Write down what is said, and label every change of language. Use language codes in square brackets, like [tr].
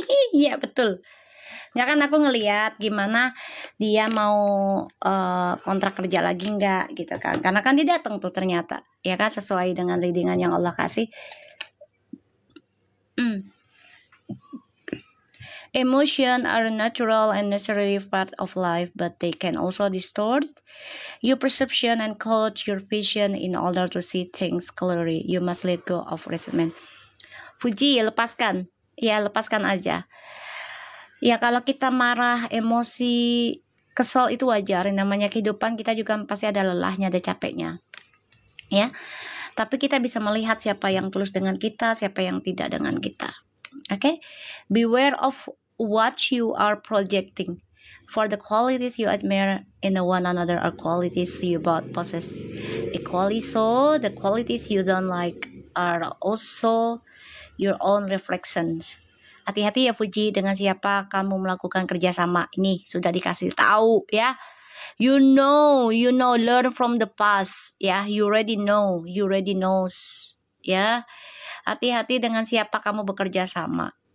[id] Iya betul. Nggak kan aku ngeliat gimana dia mau kontrak kerja lagi nggak gitu kan. Karena kan dia datang tuh ternyata. Ya kan sesuai dengan readingan yang Allah kasih. [en] Emotion are a natural and necessary part of life, but they can also distort your perception and cloud your vision. In order to see things clearly, you must let go of resentment. [id] Fuji, lepaskan. Ya, lepaskan aja. Ya, kalau kita marah, emosi, kesel itu wajar. Namanya kehidupan, kita juga pasti ada lelahnya, ada capeknya. Ya, tapi kita bisa melihat siapa yang tulus dengan kita, siapa yang tidak dengan kita. [en] Okay? Beware of what you are projecting. For the qualities you admire in one another are qualities you both possess equally. So, the qualities you don't like are also your own reflections. [id] Hati-hati ya Fuji dengan siapa kamu melakukan kerjasama. Ini sudah dikasih tahu ya. [en] You know, learn from the past ya. You already knows ya. [id] Hati-hati dengan siapa kamu bekerja sama.